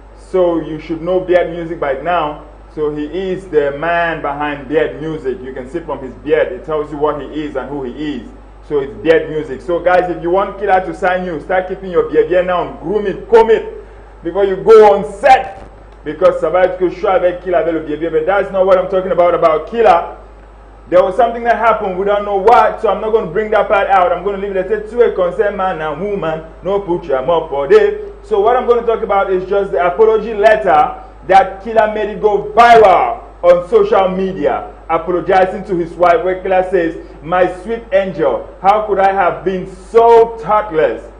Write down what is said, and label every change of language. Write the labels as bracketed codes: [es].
[en] So you should know Beard Music by now. So he is the man behind Beard Music. You can see from his beard, it tells you what he is and who he is. So it's Beard Music. So guys, if you want Killer to sign you, start keeping your beard here now and groom it, comb it before you go on set. [fr] Because ça va être chaud avec Killer avec le beard. [en] But that's not what I'm talking about Killer. There was something that happened, we don't know what, so I'm not going to bring that part out. I'm going to leave it at to a concerned man and woman, no put your mouth for day. So what I'm going to talk about is just the apology letter that Killer made it go viral on social media, apologizing to his wife, where Killer says, "My sweet angel, how could I have been so thoughtless?"